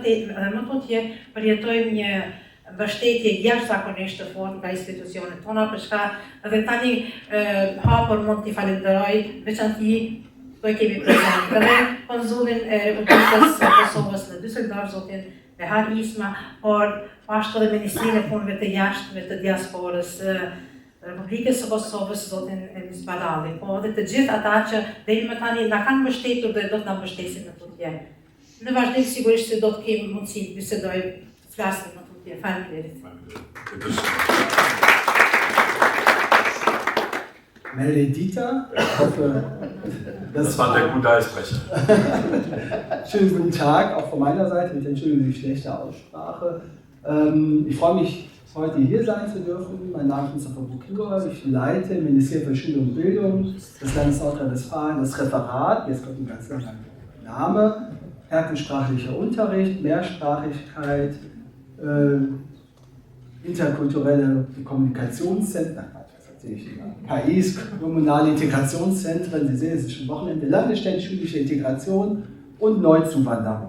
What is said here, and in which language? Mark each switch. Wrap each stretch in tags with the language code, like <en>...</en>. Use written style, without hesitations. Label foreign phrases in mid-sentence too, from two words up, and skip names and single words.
<sq>edhe më tutje, përjetojmë një mbështetje jashtëzakonisht të fortë nga institucionet tona, për shka edhe tani hapur mund t'i falenderoj veçanti këto kemi prezent edhe konzullin e Republikës së Kosovës në Dyseldorf, zotin Behar Isma, por ashtu edhe Ministrinë e Punëve të Jashtme të Diasporës Republikës së Kosovës, zotin Enis Balali, po edhe të gjithë ata që deri më tani na kanë mbështetur dhe do të na mbështesin në tutje. Në vazhdim sigurisht se do të kemi mundësi të bisedoj, të flasim në tutje. Faleminderit. Meredita,</sq> <de>ich hoffe, das war der gute Eisbrecher. Schönen guten Tag, auch von meiner Seite, mit Entschuldigung für die schlechte Aussprache. Ich freue mich, heute hier sein zu dürfen. Mein Name ist Mustafa Bukingor, ich leite im Ministerium für Schule und Bildung des Landes Nordrhein-Westfalen das Referat, jetzt kommt ein ganz langer Name, herkunftssprachlicher Unterricht, Mehrsprachigkeit, interkulturelle Kommunikationszentren, KIs, kommunale Integrationszentren, Sie sehen, es ist schon Wochenende, landesständische schulische Integration und Neuzuwanderung.</de>